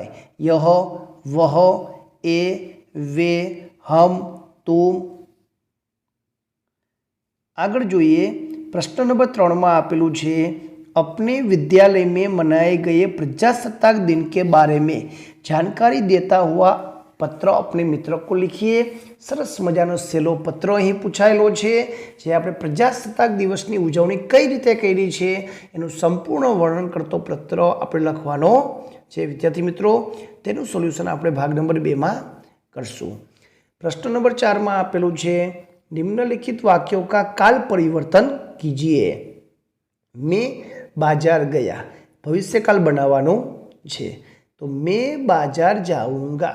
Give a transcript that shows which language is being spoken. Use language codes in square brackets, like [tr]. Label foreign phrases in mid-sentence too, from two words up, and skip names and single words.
[hi] यह, वह, ए, वे, हम, तुम। [gu] આગળ જોઈએ। પ્રશ્ન નંબર 3 મેં આપેલું છે [hi] अपने विद्यालय में मनाए गए प्रजासत्ताक दिन के बारे में जानकारी देता हुआ पत्र अपने मित्र को लिखिए। [gu] સરસ મજાનો સેલો પત્ર અહીં પૂછાયેલો છે, જે આપણે પ્રજાસત્તાક દિવસની ઉજવણી કઈ રીતે કરી છે એનું સંપૂર્ણ વર્ણન કરતો પત્ર આપણે લખવાનો છે। વિદ્યાર્થી મિત્રો, તેનું સોલ્યુશન આપણે ભાગ નંબર 2 માં કરશું। પ્રશ્ન નંબર 4 મેં આપેલું છે [hi] निम्नलिखित वाक्यों का काल परिवर्तन कीजिए। मैं बाजार गया, [gu] ભવિષ્યકાળ બનાવવાનું છે, [hi] तो मैं बाजार जाऊंगा।